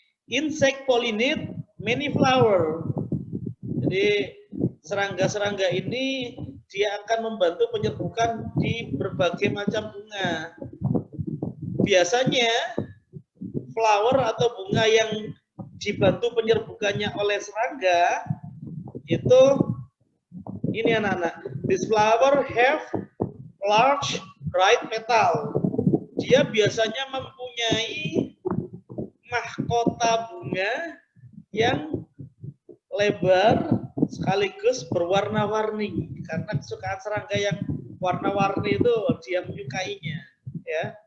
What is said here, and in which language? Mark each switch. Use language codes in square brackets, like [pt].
[en] Insect pollinate many flower. [id] Jadi serangga-serangga ini dia akan membantu penyerbukan di berbagai macam bunga. Biasanya flower atau bunga yang dibantu penyerbukannya oleh serangga itu ini anak-anak. [en] This flower have large bright petal. [id] Dia biasanya mempunyai mahkota bunga yang lebar sekaligus berwarna-warni, karena kesukaan serangga yang warna-warni itu dia menyukainya ya.